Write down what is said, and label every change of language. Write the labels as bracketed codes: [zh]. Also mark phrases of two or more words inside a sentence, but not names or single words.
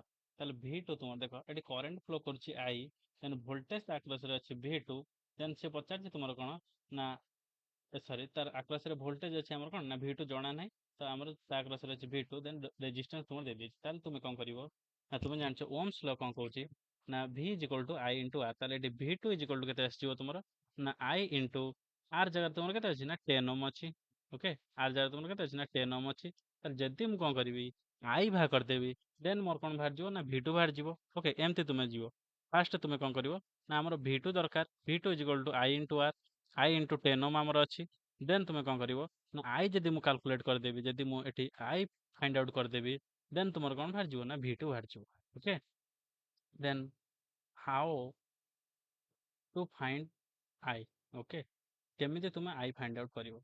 [or] ତାହେଲେ V2 ତୁମର ଦେଖ ଏଠି କରେଣ୍ଟ ଫ୍ଲୋ କରୁଛି I, ଦେନ୍ ଭୋଲ୍ଟେଜ ଆକ୍ରସରେ ଅଛି V2, ଦେନ୍ ସେ ପଚାରିଛି ତୁମର କଣ ନା ସରି ତାର ଆକ୍ରସରେ ଭୋଲ୍ଟେଜ ଅଛି ଆମର କଣ ନା V2 ଜଣା ନାହିଁ, ତ ଆମର ତା ଆକ୍ରସରେ ଅଛି V2, ଦେନ୍ ରେଜିଷ୍ଟାନ୍ସ ତୁମର ଦେଇଦେଇଛି। ତାହେଲେ ତୁମେ କଣ କରିବ ନା ତୁମେ ଜାଣିଛ [en] Ohm's law [or] କଣ କହୁଛି ନା [en] V is equal to I into R। [or] ତାହେଲେ ଏଠି [en] V2 is equal to [or] କେତେ ଆସିଯିବ ତୁମର ନା I into R ଜାଗାରେ ତୁମର କେତେ ଅଛି ନା 10 ଓମ୍ ଅଛି। ଓକେ, R ଜାଗାରେ ତୁମର କେତେ ଅଛି ନା 10 ଓମ୍ ଅଛି। ତାହେଲେ ଯଦି ମୁଁ କଣ କରିବି I ବାହାର କରିଦେବି, ଦେନ୍ ମୋର କଣ ବାହାରିଯିବ ନା V2 ବାହାରିଯିବ। ଓକେ, ଏମିତି ତୁମେ ଯିବ। ଫାଷ୍ଟ ତୁମେ କଣ କରିବ ନା ଆମର V2 ଦରକାର, [en] V2 is equal to I into R, I into 10 ଓମ୍ [or] ଆମର ଅଛି। ଦେନ୍ ତୁମେ କଣ କରିବ ନା I ଯଦି ମୁଁ କାଲକୁଲେଟ୍ କରିଦେବି, ଯଦି ମୁଁ ଏଠି I [en] find out [or] କରିଦେବି, ଦେନ୍ ତୁମର କଣ ବାହାରିଯିବ ନା V2 ବାହାରିଯିବ। [en] okay, then how to find I. [or] ଓକେ, କେମିତି ତୁମେ I [en] find out [or] କରିବ।